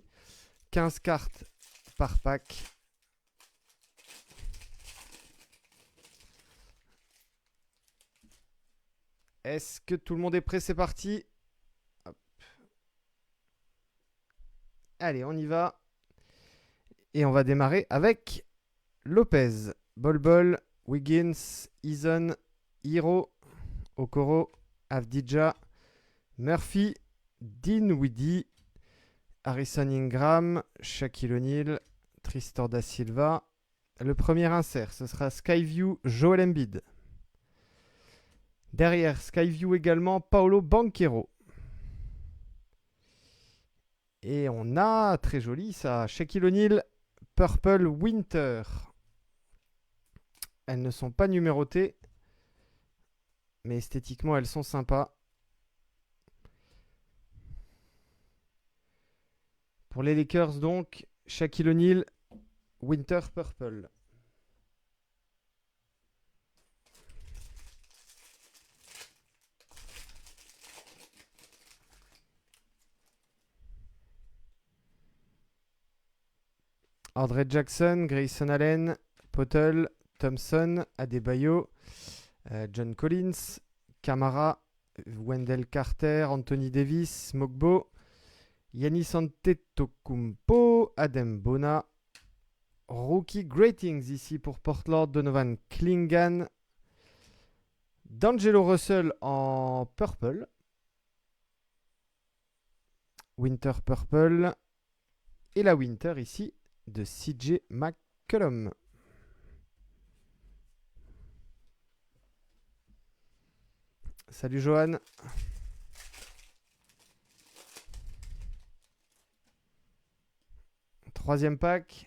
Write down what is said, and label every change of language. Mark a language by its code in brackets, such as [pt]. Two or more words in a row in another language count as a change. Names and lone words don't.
[fr] 15 cartes par pack. Est-ce que tout le monde est prêt? C'est parti. Hop. Allez, on y va. Et on va démarrer avec Lopez, Bol Bol, Wiggins, Eason, Hiro, Okoro, Avdija, Murphy, Dinwiddie, Harrison Ingram, Shaquille O'Neal, Tristan da Silva. Le premier insert, ce sera Skyview, Joel Embiid. Derrière Skyview également, Paolo Banchero. Et on a, très joli ça, Shaquille O'Neal, Purple Winter. Elles ne sont pas numérotées, mais esthétiquement elles sont sympas. Pour les Lakers donc, Shaquille O'Neal, Winter Purple. Andre Jackson, Grayson Allen, Potel, Thompson, Adebayo, John Collins, Camara, Wendell Carter, Anthony Davis, Mogbo, Giannis Antetokounmpo, Adem Bona. Rookie Gratings ici pour Portland, Donovan Clingan, D'Angelo Russell en purple, Winter Purple, et la Winter ici de CJ McCollum. Salut Johan. Troisième pack.